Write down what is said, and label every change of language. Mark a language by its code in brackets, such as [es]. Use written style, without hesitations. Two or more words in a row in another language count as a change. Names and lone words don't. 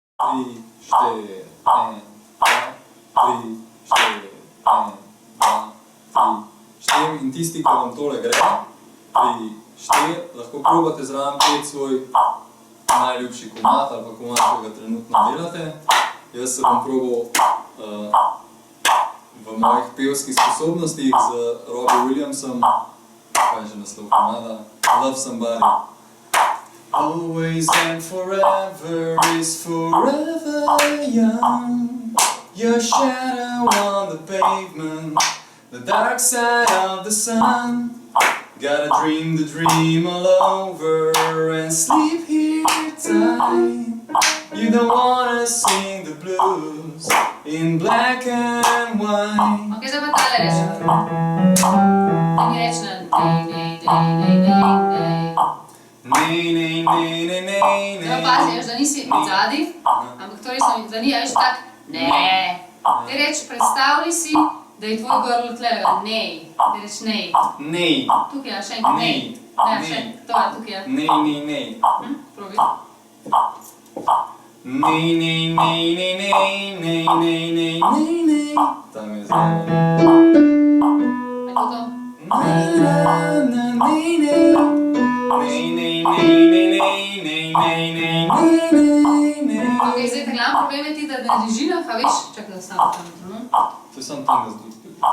[sl] 3, 4, 1, 2, 3, 4, 1, 2, 3, 4 in tisti, ki vam tole gre, 3, 4, lahko probate zraven peti svoj najljubši komad ali pa komad, ki ga trenutno delate. Jaz se bom probal v mojih pevskih sposobnostih z Robbie Williamsom, kaj je že naslov komada, Love Somebody. [en] Always and forever is forever young. Your shadow on the pavement, the dark side of the sun. Gotta dream the dream all over and sleep here tight. You don't wanna sing the blues in black and white. [sl] Ok, zdaj pa tale rečem. Ti mi reč na nej, nej, nej, nej, nej, nej. Nej, nej, nej, nej, nej, nej. Zdaj pa pazi, da nisi odzadi, ampak to resno, da ni, veš, tak, ne. Ti reč, predstavljaj si, da je tvoj grlo tlega, nej. Ti reč nej. Nej. Tukaj je, še enkrat, nej. Ne, še, to je, tukaj je. Nej, nej, nej. Probi. Nej, nej, nej, nej, nej, nej, nej, nej, nej, nej. Tam je zdaj. Je to to? Nej, nej, nej, nej, nej. Nej, nej, nej, nej, nej, nej, nej, nej, nej, nej. Ok, zdaj ta glavni problem je ti, da na nižinah, a veš, čakaj, da ostalo tam. To je samo tam ga združiti.